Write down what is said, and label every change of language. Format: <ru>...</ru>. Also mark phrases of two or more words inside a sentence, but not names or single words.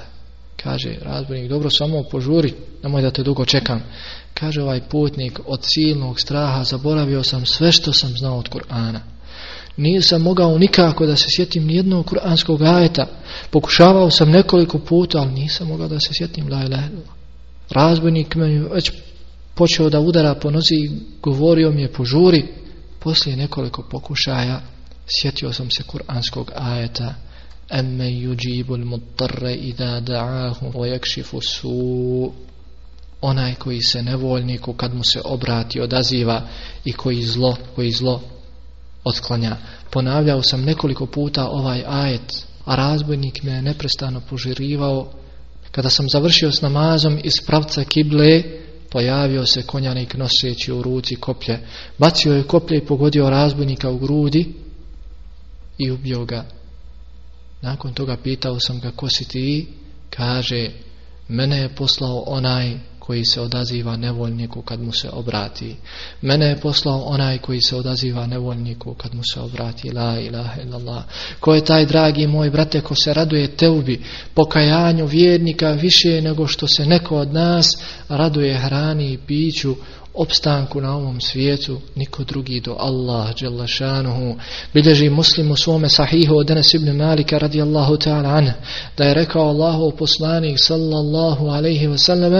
<bs>Kaže razbojnik: dobro, samo požuri, nemoj da te dugo čekam. Kaže ovaj putnik: od silnog straha zaboravio sam sve što sam znao od Kur'ana. Nisam mogao nikako da se sjetim nijednog kuranskog ajeta. Pokušavao sam nekoliko puta, ali nisam mogao da se sjetim</bs> <ar>لا إله إلا الله.</ar> <bs>Razbojnik me već počeo da udara po nozi i govorio mi je: požuri. Poslije nekoliko pokušaja sjetio sam se kuranskog ajeta:</bs> <ar>أمن يجيب المضطر إذا دعاه ويكشف السوء.</ar> <bs>onaj koji se nevoljniku kad mu se obrati odaziva i koji zlo otklanja. Ponavljao sam nekoliko puta ovaj ajet, a razbojnik me je neprestano požirivao. Kada sam završio s namazom iz pravca kible, pojavio se konjanik noseći u ruci koplje. Bacio je koplje i pogodio razbojnika u grudi i ubio ga. Nakon toga pitao sam ga, ko si ti? Kaže, mene je poslao onaj koji se odaziva nevoljniku kad mu se obrati. Mene je poslao onaj koji se odaziva nevoljniku kad mu se obrati.</bs> <ar>لا إله إلا الله.</ar> <bs>Ko je taj, dragi moj brate, ko se raduje teubi, pokajanju vjernika više nego što se neko od nas raduje hrani i piću, opstanku na ovom svijetu? Niko drugi do Allah</bs> <ar>جل شأنه.</ar> <bs>Bilježi Muslim u svome sahihu od Enes ibn Malika</bs> <ar>رضي الله تعالى عنه</ar> <bs>da je rekao Allahov poslanik</bs> <ar>صلى الله عليه وسلم,</ar>